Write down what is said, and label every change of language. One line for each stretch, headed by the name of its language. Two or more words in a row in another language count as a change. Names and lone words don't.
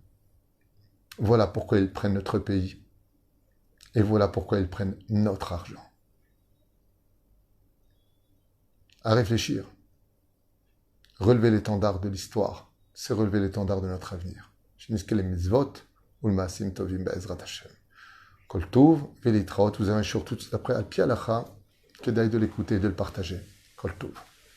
French: Voilà pourquoi ils prennent notre pays. Et voilà pourquoi ils prennent notre argent. À réfléchir. Relever l'étendard de l'histoire, c'est relever l'étendard de notre avenir.
Hebrew: שנזכה למצוות ולמעשים טובים בעזרת השם. כל טוב ולהתראות,
French: vous avez un shiur tout de suite après,
Hebrew: על פי הלכה,
French: que d'aille de l'écouter et de le partager.
Hebrew: כל טוב.